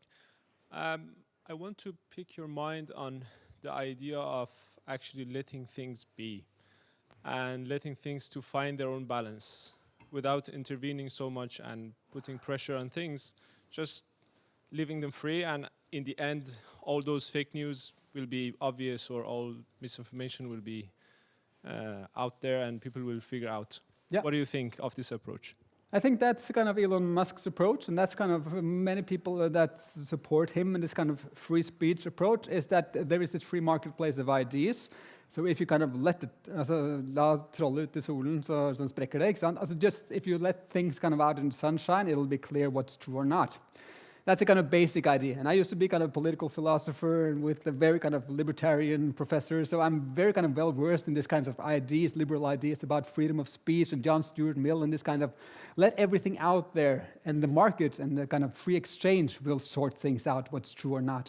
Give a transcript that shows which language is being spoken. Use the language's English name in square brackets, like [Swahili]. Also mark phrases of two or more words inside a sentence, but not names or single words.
[English] I want to pick your mind on the idea of actually letting things be and letting things to find their own balance without intervening so much and putting pressure on things, just leaving them free, and in the end all those fake news will be obvious, or all misinformation will be out there and people will figure out. Yeah. What do you think of this approach? I think that's kind of Elon Musk's approach, and that's kind of many people that support him in this kind of free speech approach, is that there is this free marketplace of ideas. So if you kind of let it, [Norwegian] la trollet ut I solen, så sprekker det, ikke sant? [English] Also just if you let things kind of out in the sunshine, it'll be clear what's true or not. That's a kind of basic idea. And I used to be kind of a political philosopher with a very kind of libertarian professor, so I'm very kind of well versed in this kinds of ideas, liberal ideas about freedom of speech and John Stuart Mill, and this kind of let everything out there, and the market and the kind of free exchange will sort things out, what's true or not.